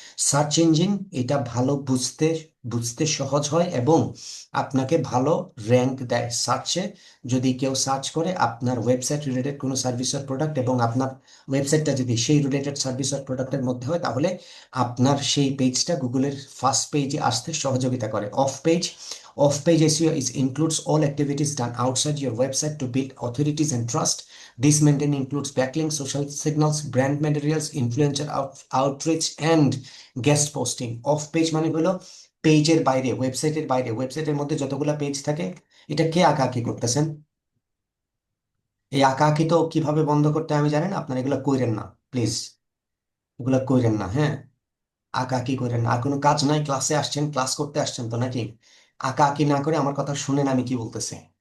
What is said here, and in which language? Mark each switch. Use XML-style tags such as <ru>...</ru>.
<bn>Search engine এটা ভালো বুঝতে বুঝতে সহজ হয় এবং আপনাকে ভালো র্যাঙ্ক দেয় সার্চে। যদি কেউ সার্চ করে আপনার ওয়েবসাইট রিলেটেড কোনো সার্ভিস অর প্রোডাক্ট এবং আপনার ওয়েবসাইটটা যদি সেই রিলেটেড সার্ভিস অর প্রোডাক্টের মধ্যে হয়, তাহলে আপনার সেই পেজটা গুগলের ফার্স্ট পেজে আসতে সহযোগিতা করে।</bn> <en>Off-page SEO includes all activities done outside your website to build authorities and trust. This maintain includes backlinks, social signals, brand materials, influencer outreach, and guest posting.</en> <bn>Off-page মানে হলো পেজের বাইরে, ওয়েবসাইটের বাইরে। ওয়েবসাইটের মধ্যে যতগুলা পেজ থাকে, এটা কে আঁকাআঁকি করতেছেন? এই আঁকাআঁকি তো কিভাবে বন্ধ করতে হয় আমি জানেন, আপনারা এগুলো কইরেন না প্লিজ, এগুলো কইরেন না, হ্যাঁ। আঁকাআঁকি করেন না। আর কোনো কাজ নাই, ক্লাসে আসছেন, ক্লাস করতে আসছেন তো নাকি? আঁকাআঁকি না করে আমার কথা শুনেন আমি কি বলতেছি।</bn>